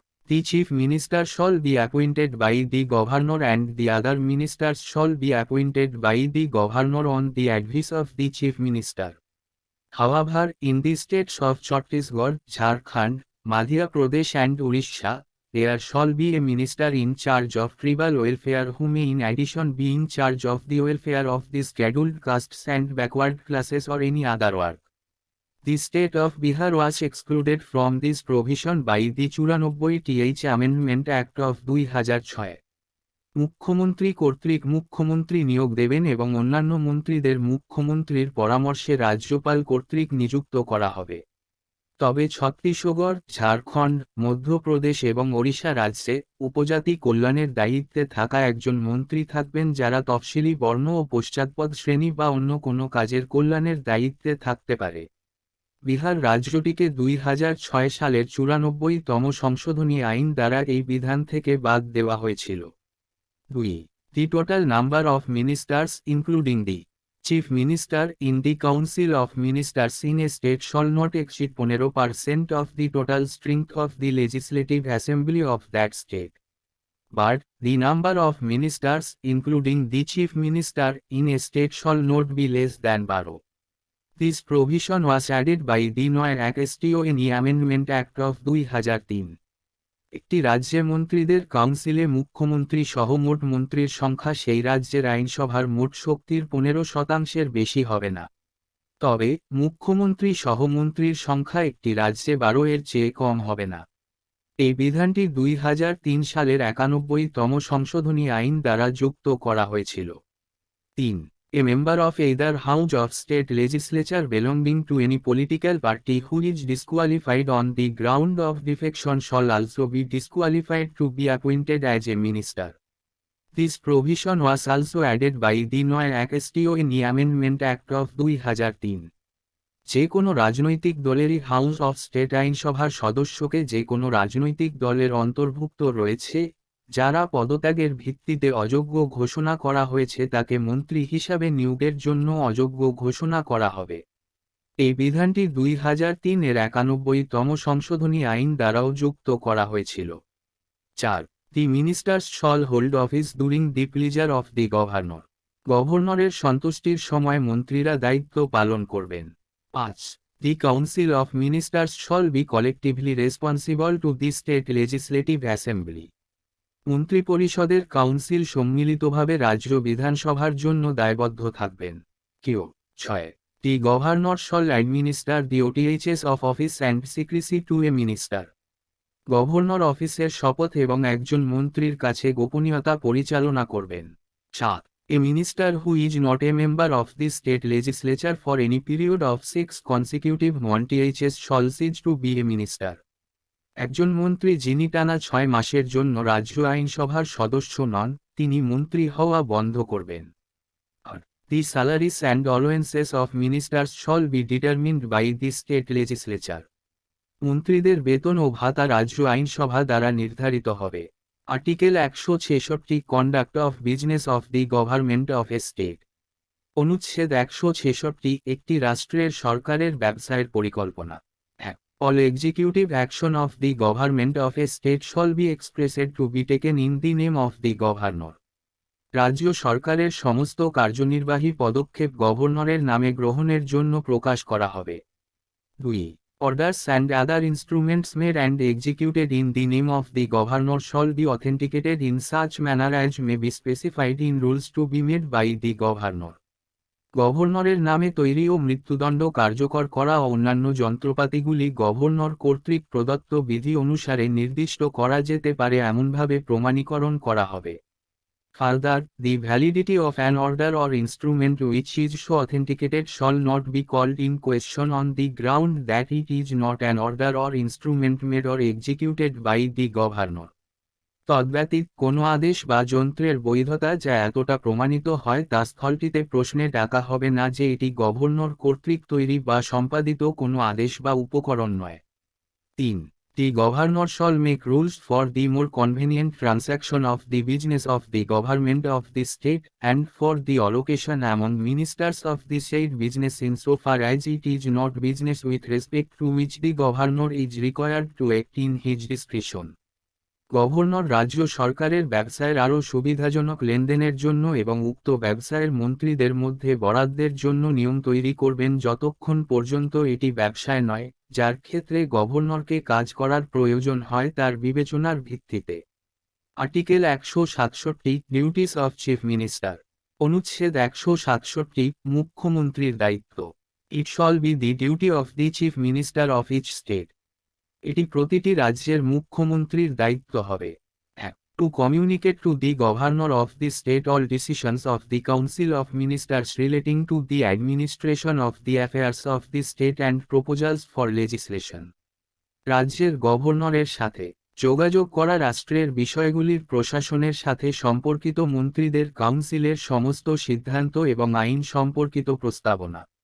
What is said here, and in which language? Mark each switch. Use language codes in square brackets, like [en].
[en] The chief minister shall be appointed by the governor and the other ministers shall be appointed by the governor on the advice of the chief minister. However, in the states of Chhattisgarh, Jharkhand, Madhya Pradesh and Orissa, there shall be a minister in charge of tribal welfare who may in addition be in charge of the welfare of the scheduled castes and backward classes or any other work. The state of Bihar was excluded from this provision by the 94th Amendment Act of 2006. [bn] মুখ্যমন্ত্রী কর্তৃক মুখ্যমন্ত্রী নিয়োগ দেবেন এবং অন্যান্য মন্ত্রীদের মুখ্যমন্ত্রীর পরামর্শে রাজ্যপাল কর্তৃক নিযুক্ত করা হবে। তবে ছত্তিশগড়, ঝাড়খণ্ড, মধ্যপ্রদেশ এবং ওড়িশা রাজ্যে উপজাতি কল্যাণের দায়িত্বে থাকা একজন মন্ত্রী থাকবেন, যারা তফসিলি বর্ণ ও পশ্চাৎপদ শ্রেণী বা অন্য কোনো কাজের কল্যাণের দায়িত্বে থাকতে পারে। বিহার রাজ্যটিকে 2006 সালের 94তম সংশোধনী আইন দ্বারা এই বিধান থেকে বাদ দেওয়া হয়েছিল। [en] 2. The total number of ministers, including the Chief Minister in the Council of Ministers in a state shall not exceed 15% of the total strength of the Legislative Assembly of that state. But the number of ministers, including the Chief Minister, in a state shall not be less than 12. This provision was added by the Laxmikant Amendment Act of 2003. [bn] একটি রাজ্যে মন্ত্রীদের কাউন্সিলে মুখ্যমন্ত্রী সহ মোট মন্ত্রীর সংখ্যা সেই রাজ্যের আইনসভার মোট শক্তির 15%-এর বেশি হবে না। তবে মুখ্যমন্ত্রী সহ মন্ত্রীর সংখ্যা একটি রাজ্যে 12-এর চেয়ে কম হবে না। এই বিধানটি 2003 সালের 91তম সংশোধনী আইন দ্বারা যুক্ত করা হয়েছিল। [en] 3. A member of either house of state legislature belonging to any political party who is disqualified on the ground of defection shall also be disqualified to be appointed as a minister. This provision was also added by the Laxmikant Amendment Act of 2003. [bn] যে কোনো রাজনৈতিক দলেরই house of state আইনসভার সদস্যকে যে কোনো রাজনৈতিক দলের অন্তর্ভুক্ত রয়েছে যারা পদত্যাগের ভিত্তিতে অযোগ্য ঘোষণা করা হয়েছে তাকে মন্ত্রী হিসাবে নিয়োগের জন্য অযোগ্য ঘোষণা করা হবে। এই বিধানটি 2003-এর 91তম সংশোধনী আইন দ্বারাও যুক্ত করা হয়েছিল। [en] 4. The ministers shall hold office during the pleasure of the governor. [bn] গভর্নরের সন্তুষ্টির সময় মন্ত্রীরা দায়িত্ব পালন করবেন। [en] 5. The Council of Ministers shall be collectively responsible to the State Legislative Assembly. [bn] মন্ত্রিপরিষদের council সম্মিলিতভাবে রাজ্য বিধানসভার জন্য দায়বদ্ধ থাকবেন। কেউ [en] 6. The governor shall administer the oaths of office and secrecy to a minister. [bn] Governor অফিসের শপথ এবং একজন মন্ত্রীর কাছে গোপনীয়তা পরিচালনা করবেন। [en] 7. A minister who is not a member of the state legislature for any period of 6 consecutive months shall cease to be a minister. [bn] একজন মন্ত্রী যিনি টানা 6 মাসের জন্য রাজ্য আইনসভার সদস্য নন তিনি মন্ত্রী হওয়া বন্ধ করবেন। [en] The salaries and allowances of ministers shall be determined by the state legislature. [bn] মন্ত্রীদের বেতন ও ভাতা রাজ্য আইনসভা দ্বারা নির্ধারিত হবে। [en] Article 166 conduct of business of the government of a state. [bn] অনুচ্ছেদ 166 একটি রাষ্ট্রের সরকারের ব্যবসায়ের পরিকল্পনা। [en] All executive action of the government of a state shall be expressed to be taken in the name of the governor. [bn] রাজ্য সরকারের সমস্ত কার্যনির্বাহী পদক্ষেপ গভর্নরের নামে গ্রহণের জন্য প্রকাশ করা হবে। [en] 2. Orders and other instruments made and executed in the name of the governor shall be authenticated in such manner as may be specified in rules to be made by the governor. [bn] গভর্নরের নামে তৈরি ও মৃত্যুদণ্ড কার্যকর করা ও অন্যান্য যন্ত্রপাতিগুলি governor কর্তৃক প্রদত্ত বিধি অনুসারে নির্দিষ্ট করা যেতে পারে এমনভাবে প্রমাণীকরণ করা হবে। [en] Further, the validity of an order or instrument which is so authenticated shall not be called in question on the ground that it is not an order or instrument made or executed by the governor. [bn] তদ্ব্যতীত কোনো আদেশ বা যন্ত্রের বৈধতা যা এতটা প্রমাণিত হয় তা স্থলটিতে প্রশ্নে ডাকা হবে না যে এটি গভর্নর কর্তৃক তৈরি বা সম্পাদিত কোনো আদেশ বা উপকরণ নয়। [en] 3. The governor shall make rules for the more convenient transaction of the business of the government of the state and for the allocation among ministers of the said business insofar as it is not business with respect to which the governor is required to act in his discretion. [bn] Governor রাজ্য সরকারের ব্যবসায়ের আরও সুবিধাজনক লেনদেনের জন্য এবং উক্ত ব্যবসায়ের মন্ত্রীদের মধ্যে বরাদ্দের জন্য নিয়ম তৈরি করবেন যতক্ষণ পর্যন্ত এটি ব্যবসায় নয় যার ক্ষেত্রে গভর্নরকে কাজ করার প্রয়োজন হয় তার বিবেচনার ভিত্তিতে। [en] Article 167 duties of chief minister. [bn] অনুচ্ছেদ 167 মুখ্যমন্ত্রীর দায়িত্ব। [en] It shall be the duty of the chief minister of each state. [bn] এটি প্রতিটি রাজ্যের মুখ্যমন্ত্রীর দায়িত্ব হবে। [en] 1. To communicate to the governor of the state all decisions of the council of ministers relating to the administration of the affairs of the state and proposals for legislation. [bn] রাজ্যের গভর্নরের সাথে যোগাযোগ করা রাষ্ট্রের বিষয়গুলির প্রশাসনের সাথে সম্পর্কিত মন্ত্রীদের কাউন্সিলের সমস্ত সিদ্ধান্ত এবং আইন সম্পর্কিত প্রস্তাবনা।